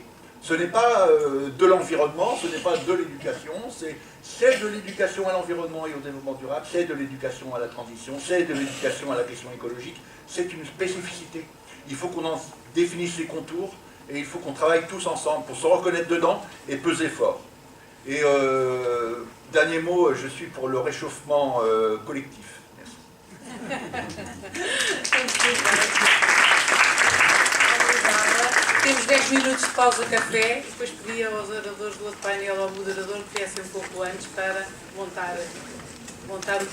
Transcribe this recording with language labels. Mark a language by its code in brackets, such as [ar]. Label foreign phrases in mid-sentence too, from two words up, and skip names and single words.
[fr] Ce n'est pas de l'environnement, ce n'est pas de l'éducation, c'est de l'éducation à l'environnement et au développement durable, c'est de l'éducation à la transition, c'est de l'éducation à la question écologique, c'est une spécificité. Il faut qu'on en définisse les contours et il faut qu'on travaille tous ensemble pour se reconnaître dedans et peser fort. Et dernier mot, je suis pour le réchauffement collectif. [pt] Temos 10 minutos de pausa café, depois pedi aos oradores do outro painel, ao moderador, que viessem um pouco antes para montar o